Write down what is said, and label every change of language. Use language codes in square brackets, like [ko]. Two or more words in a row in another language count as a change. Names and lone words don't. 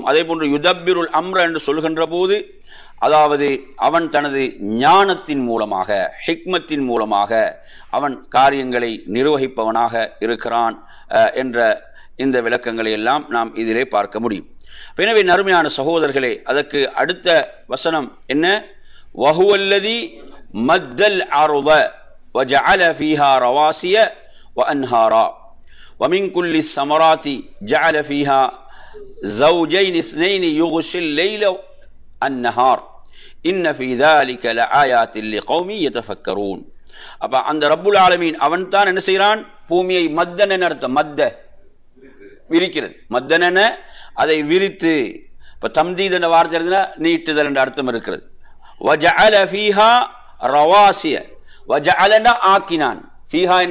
[ta] அதே போன்று [ar] يدبر الأمر [ta] என்று சொல்கின்ற போது, அதாவது அவன் தனது ஞானத்தின் மூலமாக, ஹிக்மத்தின் மூலமாக அவன் காரியங்களை நிர்வகிப்பவனாக இருக்கிறான் என்ற இந்த விளக்கங்களை எல்லாம் நாம் இதிலே பார்க்க முடியும். எனவே நறுமையான சகோதரர்களே, அதற்கு அடுத்த வசனம் என்ன? [ar] وهو الذي مد الأرض وجعل فيها رواسي وأنهارا ومن كل الثمرات جعل فيها زوجين اثنين يغشي الليل النهار إن في ذلك لآيات لقوم يتفكرون. [ta] அப்ப அந்த ரப்புல் ஆலமீன் அவன் தான் என்ன செய்கிறான்? பூமியை மத்தன் என அர்த்தம், மத்த விரிக்கிறது, மத்தன் என அதை விரித்து, இப்ப தம்தீத் என்ற வார்த்தை எழுதினா நீட்டுதல் என்ற அர்த்தம் இருக்கிறது. [ar] وجعل فيها رواسي, [ta] வஜஅலனா ஆக்கினான், ஃபீஹா என்ன?